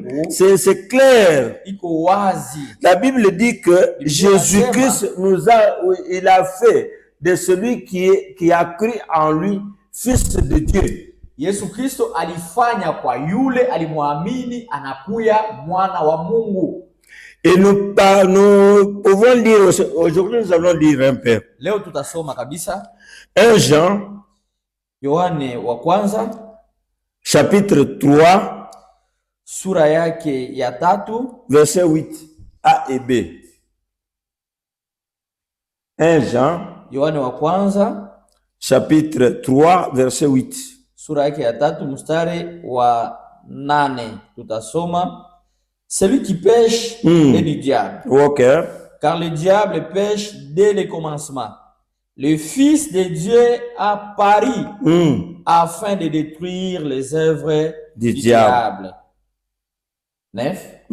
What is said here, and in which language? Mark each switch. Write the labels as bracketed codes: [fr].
[fr] C'est clair. La Bible dit que Jésus-Christ il a fait de celui qui a cru en lui Fils de Dieu. [sw] Yesu Kristo alifanya kwa yule alimwamini anakuya mwana wa Mungu. [fr] Et nous pouvons lire, aujourd'hui nous allons lire un peu. [sw] Leo tutasoma kabisa [fr] 1 Jean, [sw] Yohane wa kwanza, [fr] chapitre 3, [sw] sura yake ya 3, [fr] verset 8 A et B. 1 Jean, [sw] Yohane wa kwanza, [fr] chapitre 3, verset 8. [sw] Sura yake ya 3 mstari wa 8 tutasoma. [fr] Celui qui pêche est du diable. Okay. Car le diable pêche dès le commencement. Le Fils de Dieu a pari afin de détruire les œuvres du diable. 9.